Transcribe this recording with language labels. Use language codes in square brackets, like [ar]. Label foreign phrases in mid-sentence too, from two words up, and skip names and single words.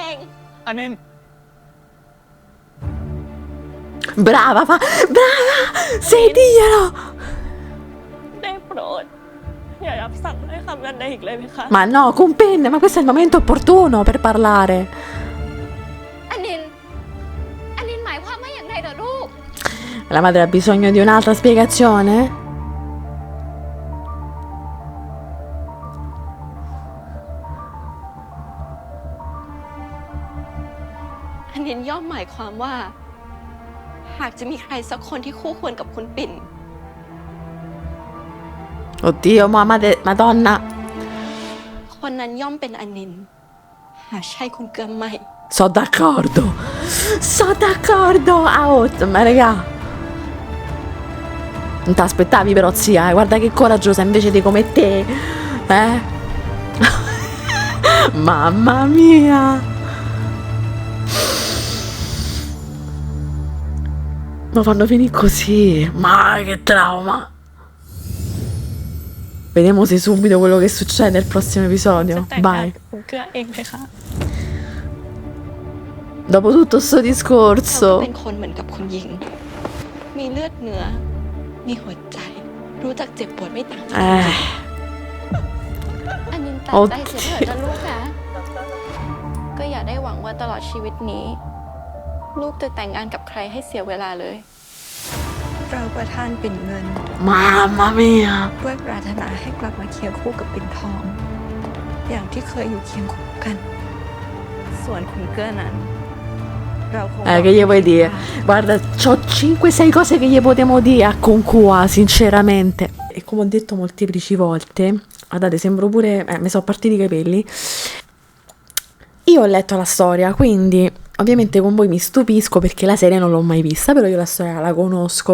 [th] อันนิน [it] Brava, brava. Sì, diglielo. [th] ได้โปรด อย่ารับสั่งให้คำนั้นได้อีกเลยไหมคะ [it] Ma no, Gumpin, ma questo è il momento opportuno per parlare. [th] อันนินหมายความว่าอย่างไรเหรอลูก [it] La madre ha bisogno di un'altra spiegazione? [th] อันนินย่อมหมายความว่า หากจะมีใครสักคนที่คู่ควรกับคุณปิ่น [it] Oddio, Madonna. [th] คนนั้นย่อมเป็นอันนิน หากใช่คุณเกื้อไม่ [it] So d'accordo. So d'accordo. Ah, oh, ma raga. Non ti aspettavi però, zia, guarda che coraggiosa invece di come te. Mamma mia. Ma fanno finire così. Ma che trauma. Vediamo se subito quello che succede nel prossimo [th] จะ [it] episodio. [th] แต่งงาน [it] Vai. [th] กับคุณเกลือเองไหมคะ [it] Dopo tutto sto [th] เราก็ [it] discorso. [th] เป็นคนเหมือนกับคุณหญิง มีเลือดเนื้อ มีหัวใจ รู้จักเจ็บปวดไม่ต่างจาก อันนินตัดใจเสียเถิดนะลูกนะ ก็อย่าได้หวังว่าตลอดชีวิตนี้ ลูกจะแต่งงานกับใครให้เสียเวลาเลย เราประทานปิ่นเงิน [it] Mamma mia. [th] ด้วยปรารถนาให้กลับมาเคียงคู่กับปิ่นทอง อย่างที่เคยอยู่เคียงคู่กัน ส่วนคุณเกื้อนั้น เราคง [it] Che gli vuoi dire? Guarda, c'ho 5-6 cose che gli potremmo dire a Concua, sinceramente. E come ho detto molteplici volte, guardate, sembro pure. Mi sono partiti i capelli. Io ho letto la storia, quindi ovviamente con voi mi stupisco perché la serie non l'ho mai vista, però io la storia la conosco.